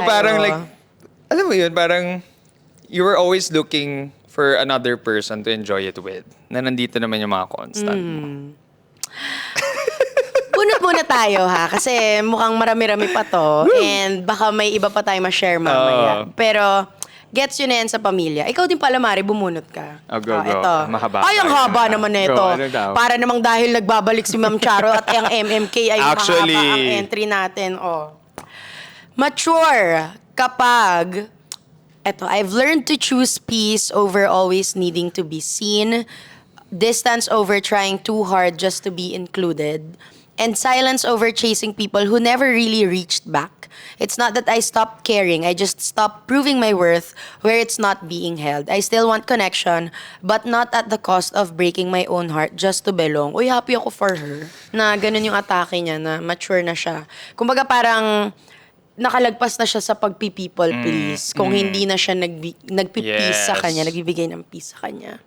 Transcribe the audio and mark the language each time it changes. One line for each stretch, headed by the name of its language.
English: So parang like,
Filipino: alam mo yun, parang
English: you were always looking for another person to enjoy it with.
Filipino: Na nandito naman yung mga constant mo. Bunot muna tayo ha, kasi mukhang marami-rami pa to. And baka may iba pa tayo ma-share mamaya. Pero, gets yun na yan sa pamilya. Ikaw din pala, Mari, bumunot ka.
English: Go.
Filipino: Ito. Mahaba. Ay, ang haba naman nito. Go, ano daw? Para namang dahil nagbabalik si Ma'am Charo at ang MMK ay
English: Actually,
Filipino: mahaba ang entry natin.
English: Mature kapag, I've learned to choose peace over always needing to be seen, distance over trying too hard just to be included, and silence over chasing people who never really reached back. It's not that I stopped caring, I just stopped proving my worth where it's not being held. I still want connection, but not at the cost of breaking my own heart just to belong.
Filipino: Uy, happy ako for her. Na ganun yung atake niya, na mature na siya. Kumbaga parang nakalagpas na siya sa pagpi-people please. Kung hindi na siya nagpi-peace sa kanya, nagbibigay ng peace sa kanya.